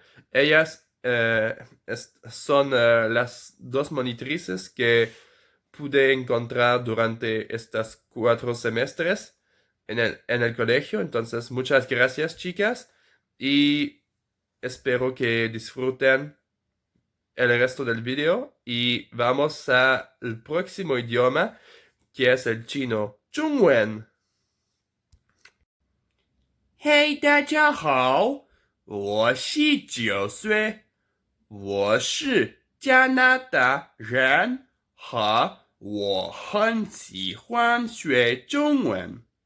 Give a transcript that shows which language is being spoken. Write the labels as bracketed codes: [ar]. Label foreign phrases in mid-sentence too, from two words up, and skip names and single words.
[es] Ellas son las dos monitrices que pude encontrar durante estos 4 semestres en el colegio. Entonces, muchas gracias, chicas, y espero que disfruten el resto del video. Y vamos al próximo idioma, que es el chino. Zhongwen. [zh] 嘿，大家好，我是9岁，我是加拿大人，和我很喜欢学中文。